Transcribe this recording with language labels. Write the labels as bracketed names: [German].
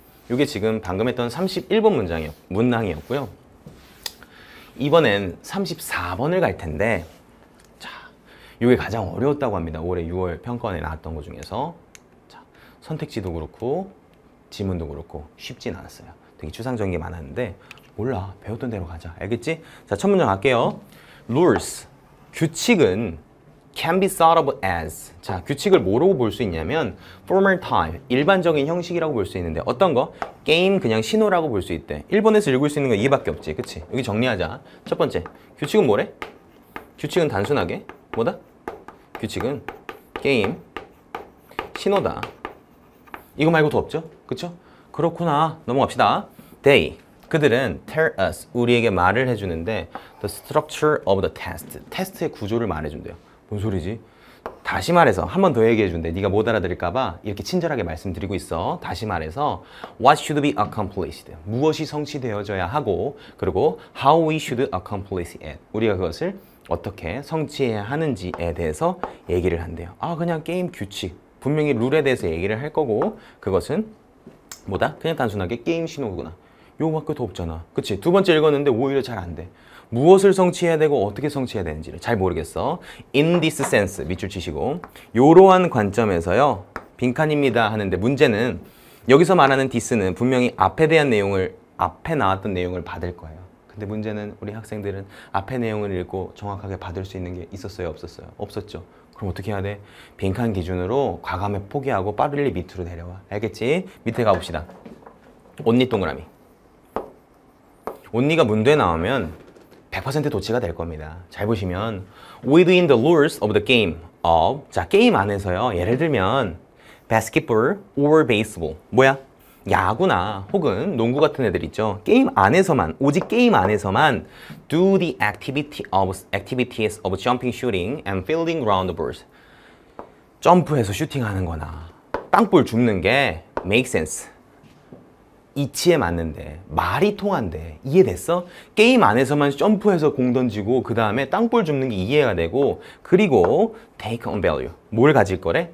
[Korean] 이게 지금 방금 했던 31번 문항이었고요. 이번엔 34번을 갈 텐데, 자, 이게 가장 어려웠다고 합니다. 올해 6월 평가원에 나왔던 것 중에서. 자, 선택지도 그렇고 지문도 그렇고 쉽진 않았어요. 되게 추상적인 게 많았는데 몰라, 배웠던 대로 가자. 알겠지? 자, 첫 문장 갈게요. [English] Rules, [Korean] 규칙은 [English] can be thought of as. [Korean] 자, 규칙을 뭐라고 볼 수 있냐면 [English] formal type, [Korean] 일반적인 형식이라고 볼 수 있는데 어떤 거? 게임 그냥 신호라고 볼 수 있대. 1번에서 읽을 수 있는 거 이밖에 없지. 그치? 여기 정리하자. 첫 번째, 규칙은 뭐래? 규칙은 단순하게 뭐다? 규칙은 게임 신호다. 이거 말고 더 없죠? 그쵸? 그렇구나. 넘어갑시다. [English] They, [Korean] 그들은 [English] tell us, [Korean] 우리에게 말을 해주는데 [English] the structure of the test, [Korean] 테스트의 구조를 말해준대요. 뭔 소리지? 다시 말해서 한 번 더 얘기해 준대. 네가 못 알아들을까봐 이렇게 친절하게 말씀드리고 있어. 다시 말해서 [English] What should be accomplished? [Korean] 무엇이 성취되어져야 하고, 그리고 [English] How we should accomplish it? [Korean] 우리가 그것을 어떻게 성취해야 하는지에 대해서 얘기를 한대요. 그냥 게임 규칙, 분명히 룰에 대해서 얘기를 할 거고, 그것은 뭐다? 그냥 단순하게 게임 신호구나. 요거밖에 더 없잖아. 그치? 2번째 읽었는데 오히려 잘 안 돼. 무엇을 성취해야 되고 어떻게 성취해야 되는지를 잘 모르겠어. [English] In this sense, [Korean] 밑줄 치시고, 요러한 관점에서요, 빈칸입니다 하는데 문제는 여기서 말하는 this는 분명히 앞에 대한 내용을, 앞에 나왔던 내용을 받을 거예요. 근데 문제는 우리 학생들은 앞에 내용을 읽고 정확하게 받을 수 있는 게 있었어요, 없었어요? 없었죠. 그럼 어떻게 해야 돼? 빈칸 기준으로 과감히 포기하고 빠르게 밑으로 내려와. 알겠지? 밑에 가봅시다. 온리 동그라미. 온리가 문도에 나오면 100% 도치가 될 겁니다. 잘 보시면 [English] within the rules of the game of, [Korean] 자, 게임 안에서요, 예를 들면 [English] basketball or baseball, [Korean] 뭐야? 야구나 혹은 농구 같은 애들 있죠. 게임 안에서만, 오직 게임 안에서만 [English] do the activities of jumping, shooting and fielding round the balls. [Korean] 점프해서 슈팅하는 거나 땅볼 줍는 게 [English] make sense. [Korean] 이치에 맞는데 말이 통한대. 이해됐어? 게임 안에서만 점프해서 공 던지고 그 다음에 땅볼 줍는 게 이해가 되고 그리고 [English] take on value. [Korean] 뭘 가질 거래?